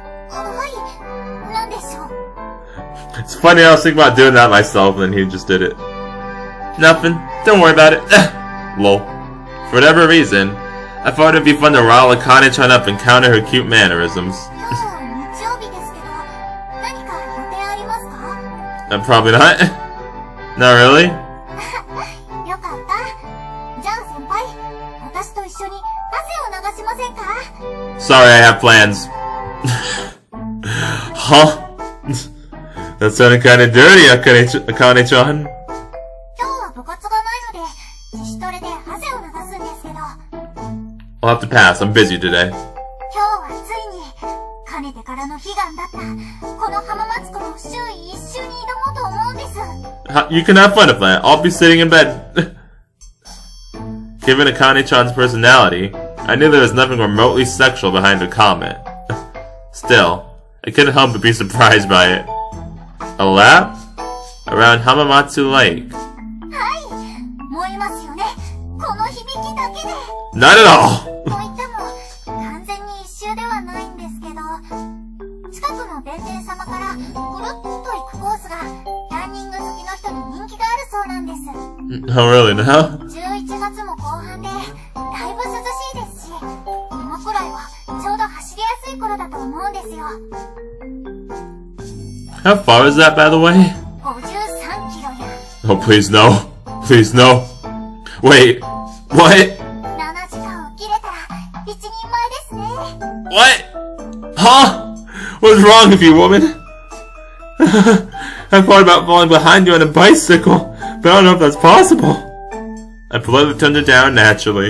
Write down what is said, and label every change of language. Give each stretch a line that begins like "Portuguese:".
Japanese: はい。なんでしょう
English: It's funny, I was thinking about doing that myself, and then he just did it. Nothing. Don't worry about it. Lol. For whatever reason, I thought it'd be fun to rile Akane-chan up and counter her cute mannerisms.
Japanese: 今日日曜日ですけど、何か予定ありますか
English: Probably not. Not really.
Japanese: よかった。じゃあ先輩、私と一緒に汗を流しませんか
English: Sorry, I have plans. Huh? That sounded kinda dirty, Akane-chan.
Japanese: 今日は部活がないので、自主トレで汗を流すんですけど、
English: I'll have to pass. I'm busy today.
Japanese: 今日はついに、かねてからの悲願だった、この浜松湖の周囲一周に挑もうと思うんです。
English: You can have fun with that. I'll be sitting in bed. Given Akane-chan's personality, I knew there was nothing remotely sexual behind her comment. Still, I couldn't help but be surprised by it. A lap? Around Hamamatsu Lake.
Japanese: はい、燃えますよね。この響きだけで。
English: Not at all!
Japanese: と言っても、完全に一周ではないんですけど、近くの弁天様からぐるっと行くコースが、ランニング好きの人に人気があるそうなんです。
English: Oh, really, now?
Japanese: 11月も後半で、だいぶ涼しいですし、今くらいはちょうど走りやすい頃だと思うんですよ。
English: How far is that, by the way?
Japanese: 53キロや。
English: Oh, please no. Please no. Wait. What?
Japanese: 7時間を切れたら、一人前ですね。
English: What? Huh? What's wrong with you, woman? I thought about falling behind you on a bicycle, but I don't know if that's possible. I politely turned it down naturally.